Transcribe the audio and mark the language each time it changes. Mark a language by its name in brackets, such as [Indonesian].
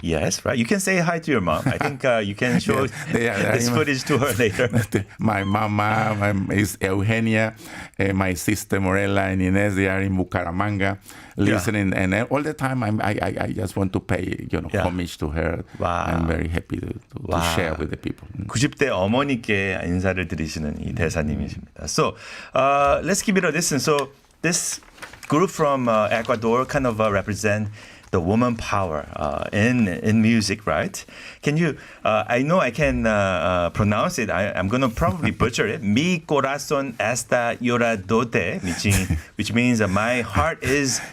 [English] Yes, right? You can say hi to your mom. I think you can show this footage to her later. My mama is Eugenia, my sister Morella and Inez, they are in Bucaramanga listening, and all the time I just want to pay homage to her. Wow. I'm very happy to share with the people. [Korean] 90대 어머니께 인사를 드리시는 이 대사님이십니다. [English] So let's give it a listen. So this group from Ecuador kind of represent the woman power in music, right? Can you? I know I can pronounce it. I'm going to probably butcher it. [Spanish] Mi corazón está lloradote, [English] which means my heart is